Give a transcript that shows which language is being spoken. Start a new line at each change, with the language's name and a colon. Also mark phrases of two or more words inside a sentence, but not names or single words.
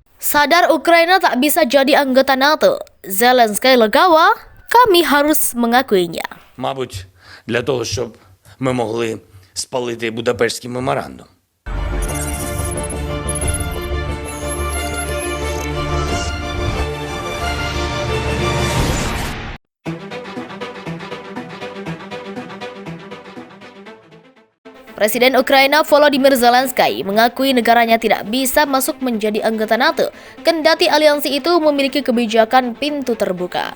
Indonesian: Sadar Ukraina tak bisa jadi anggota NATO, Zelensky legawa, kami harus mengakuinya.
Ukrainian: Мабуть, для того, щоб ми могли спалити Будапештський меморандум.
Indonesian: Presiden Ukraina Volodymyr Zelensky mengakui negaranya tidak bisa masuk menjadi anggota NATO, kendati aliansi itu memiliki kebijakan pintu terbuka.